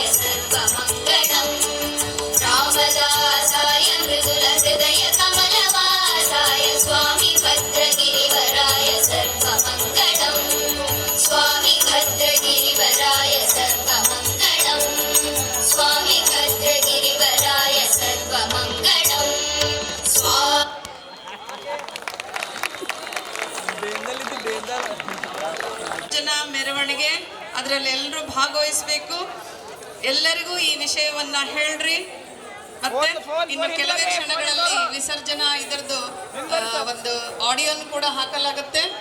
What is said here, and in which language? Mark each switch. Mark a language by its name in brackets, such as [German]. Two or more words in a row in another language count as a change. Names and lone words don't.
[Sanskrit] सर्वमङ्गलम् रामदासाय मृदुलहृदयकमलवासाय स्वामी भद्रगिरिवराय सर्वमङ्गलम् स्वामी भद्रगिरिवराय सर्वमङ्गलम् स्वामी भद्रगिरिवराय सर्वमङ्गलम् [Kannada] ಜನ ಮೆರವಣಿಗೆ ಅದರಲ್ಲಿ ಎಲ್ಲರೂ ಭಾಗವಹಿಸಬೇಕು. ಎಲ್ಲರಿಗೂ ಈ ವಿಷಯವನ್ನ ಹೇಳ್ರಿ. ಮತ್ತೆ ಇನ್ನು ಕೆಲವೇ ಕ್ಷಣಗಳಲ್ಲಿ ವಿಸರ್ಜನಾ ಇದರದ್ದು ಒಂದು ಆಡಿಯೋನ್ ಕೂಡ ಹಾಕಲಾಗುತ್ತೆ.